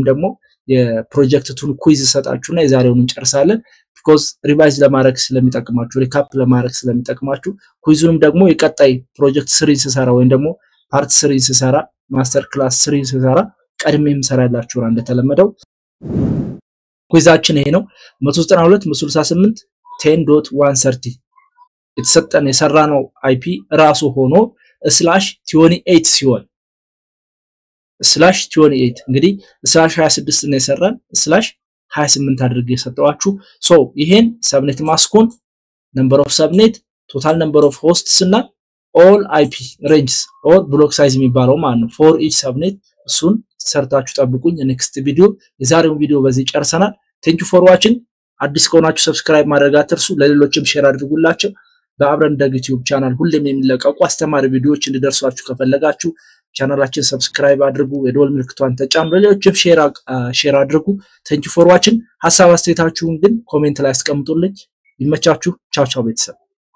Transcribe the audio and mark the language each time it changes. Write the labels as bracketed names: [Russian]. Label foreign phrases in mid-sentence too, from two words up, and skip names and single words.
[Amharic] ደግሞ የፕሮጀክት ቱን ኩይዝ ሰጣችሁና የዛሬውን እንጨርሳለን because ሪቫይዝ ለማድረግ ስለሚጠቅማችሁ ሪካፕ ለማድረግ ስለሚጠቅማችሁ ኩይዙንም ደግሞ የቀጣይ ፕሮጀክት 3 ሲሰራ ወይም ደግሞ ፓርት 3 ሲሰራ [English] master class [Amharic] 3 ሲሰራ ቀድሜም ሰራላችሁ እንደተለመደው ኩይዛችን ይሄ ነው 192 168 10.130 የተሰጠን የሰራነው IP ራሱ ሆኖ /28 ሲሆን /28 እንግዲህ /26 ነው የሰራን /28 አድርጌ የሰጠዋችሁ so ይሄን ሰብኔት ማስኩን [English] number of subnet total number of hosts [Amharic] እና all [English] IP ranges or block size [Amharic] የሚባለው ማለት ነው [English] for each subnet [Amharic] እሱን ሰርታችሁ ጠብቁኝ next ቪዲዮ የዛሬውን ቪዲዮ በዚህ ጨርሰናል [English] thank you for watching [Amharic] አዲስ ከሆናችሁ subscribe ማድረግ አትርሱ ለሌሎችም ሼር አድርጉላችሁ በአብረን ደግ [English] YouTube channel [Amharic] ሁሌም የሚለቀቁ አስተማሪ ቪዲዮዎች እንዲደርሷችሁ ከፈለጋችሁ ቻናላችን ሰብስክራይብ አድርጉ የደወል ምልክቷን ተጫኑ ለሌሎችም ሼር አድርጉ [English] Thank you for watching [Amharic] ሐሳብ አስተያየታችሁን ግን ኮሜንት ላይ አስቀምጡልኝ ይመቻችሁ ቻው ቻው ቤተሰብ